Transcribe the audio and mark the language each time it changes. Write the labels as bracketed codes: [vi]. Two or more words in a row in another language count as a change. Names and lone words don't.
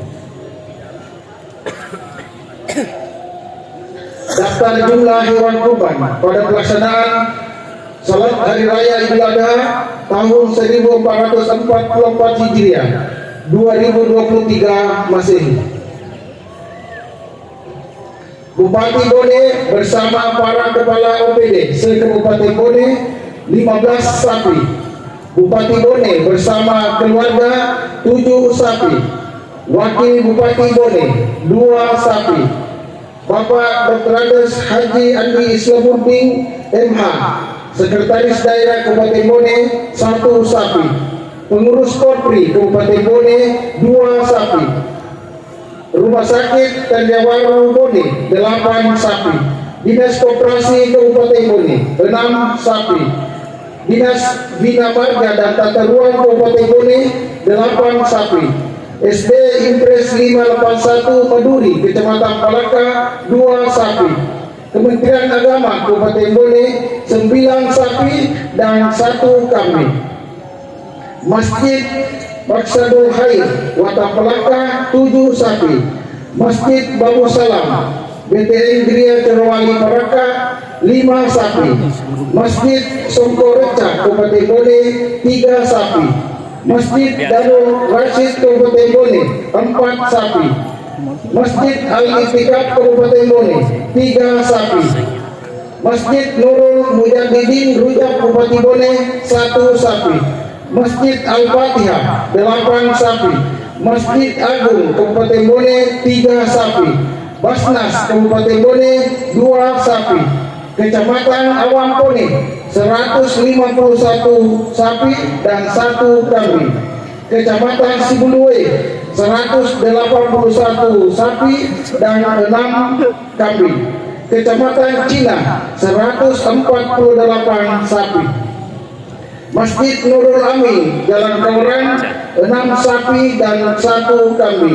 [id] Daftar jumlah hewan kurban pada pelaksanaan salat hari raya Idul Adha tahun 1444 Hijriah 2023 Masehi. Bupati Bone bersama para kepala OPD se-Kabupaten Bone 15 sapi. Bupati Bone bersama keluarga 7 sapi. Wakil Bupati Bone 2 sapi. Bapak Dr. Andes Haji Andi Islamuddin MH, Sekretaris Daerah Kabupaten Bone 1 sapi. Pengurus Korpri Kabupaten Bone 2 sapi. Rumah Sakit Tanjawaru Bone 8 sapi. Dinas Koperasi Kabupaten Bone 6 sapi. Dinas Bina Marga dan Tata Ruang Kabupaten Bone 8 sapi. SD Impres 581 Maduri Kecamatan Palaka 2 sapi. Kementerian Agama Kabupaten Bone 9 sapi dan 1 kambing. Masjid Maksadul Khair Wata Palaka 7 sapi. Masjid Babu Salam BTN Gria Cerwali Paraka 5 sapi. Masjid Songkoreca Kabupaten Bone 3 sapi. Masjid Darul Rashid Kabupaten Bone 4 sapi. Masjid Al-Itikaf Kabupaten Bone 3 sapi. Masjid Nurul Mujahidin Rujak Kabupaten Bone 1 sapi. Masjid Al-Fatihah 8 sapi. Masjid Agung Kabupaten Bone 3 sapi. Basnas Kabupaten Bone 2 sapi. Kecamatan Awang Pone 151 sapi dan 1 kambing. Kecamatan Sibuluwe 181 sapi dan 6 kambing. Kecamatan Cina 148 sapi. Masjid Nurul Amin Jalan Kauran 6 sapi dan 1 kambing.